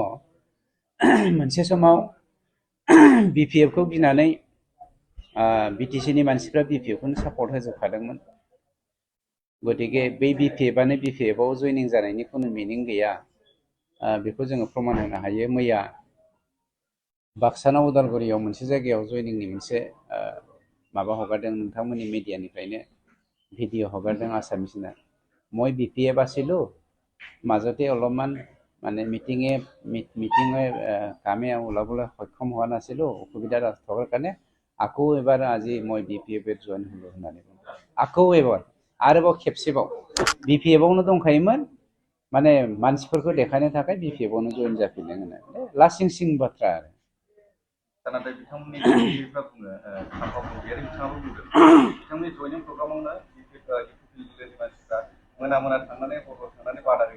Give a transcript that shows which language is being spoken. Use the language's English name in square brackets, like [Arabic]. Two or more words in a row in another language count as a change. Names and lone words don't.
[Bodo] मोनसे समाव बिपिएफखौ गिनानै बिटिसिनि मानसिफ्रा बिपिएफखौनो सापर्ट होजोबखादोंमोन। गतिके बै बिपिएफआनो बिपिएफआव जयनिं जानायनि खुनु मिनिं गैया, बेखौ जोङो प्रमान होनो हायो। मैया बाक्सानाव उदालगुरियाव मोनसे जायगायाव जयनिंनि मोनसे माबा हगारदों, नोंथांमोननि मिडियानिफ्रायनो भिडिअ' हगारदों आसामिसना। [Assamese] মই বিপিএফ আছিলোঁ, মাজতে অলপমান মানে মিটিঙে কামে ওলাবলৈ সক্ষম হোৱা নাছিলোঁ, অসুবিধা থকাৰ কাৰণে আকৌ এবাৰ আজি মই বিপিএফত জইন হ'লোঁ [Bodo] होननानै बुंदों। আকৌ एबार आरोबाव खेबसेबाव बिपिएफआवनो दंखायोमोन, माने मानसिफोरखौ देखायनो थाखाय बिपिएफआवनो जइन जाफिनदों होननानै लासिं सिं बाथ्रा आरो। नाथाय बिथांमोननि दैदेनगिरिफ्रा बुङो, साफागुरियारि बिथाङाबो बुंदों, बिथांमोननि जयनिं प्रग्रामावनो इउपिपिएलनि मानसिफ्रा मोना मोना थांनानै हर थांनानै बादा होयो।